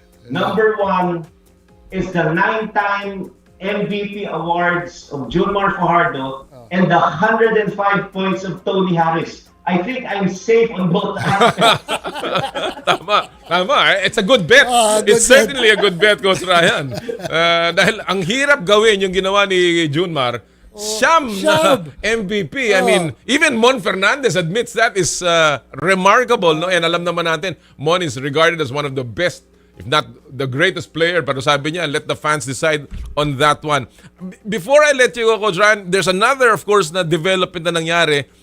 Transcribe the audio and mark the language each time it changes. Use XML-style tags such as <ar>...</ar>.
<en>Number 1 is the 9-time MVP awards of Julmar Fajardo and the 105 points of Tony Harris. I think I'm safe on both aspects. Tama. It's a good bet. Good It's certainly a good bet, Coach Ryan.</en> <tl>Dahil ang hirap gawin yung ginawa ni Junmar. Siyam na MVP.</tl> <en>I mean, even Mon Fernandez admits that is remarkable. No? And</en> <tl>alam naman natin,</tl> <en>Mon is regarded as one of the best, if not the greatest player.</en> <tl>Pero sabi niya,</tl> <en>let the fans decide on that one. Before I let you go, Coach Ryan, there's another, of course,</en> <tl>na development na nangyari.</tl>